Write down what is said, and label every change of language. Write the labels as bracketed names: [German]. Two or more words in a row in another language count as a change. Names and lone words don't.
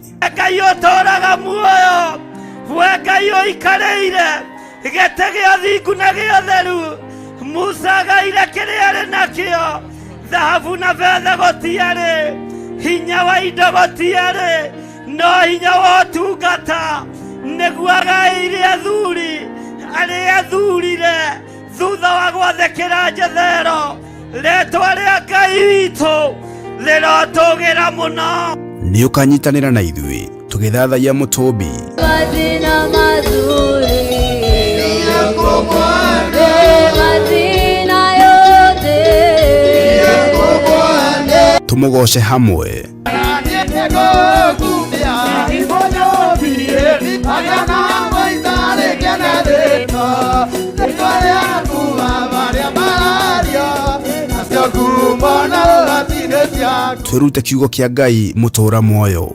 [Kikuyu] Ngai utoraga muoyo we Ngai uikareire gete gĩa thingu na gĩa theru Musa gaire kĩrĩa arĩ nakĩo thahabu na betha gũtiarĩ hinya wa indo gũtiarĩ no hinya wa ũtungata nĩguo agaĩire athuri arĩa athurire thutha wa gwathĩkĩra njethero rĩtwa rĩa Ngai witũ rĩrotũgĩra mũno. Nĩ ũkanyitanĩra na ithuĩ tũgĩthathaiya mũtũmbi [Swahili] Mazina mazuri yako Bwana, mazina yote yako Bwana, [Kikuyu] tumugoce hamwe. Twirute kiugo kia Ngai mutura muoyo.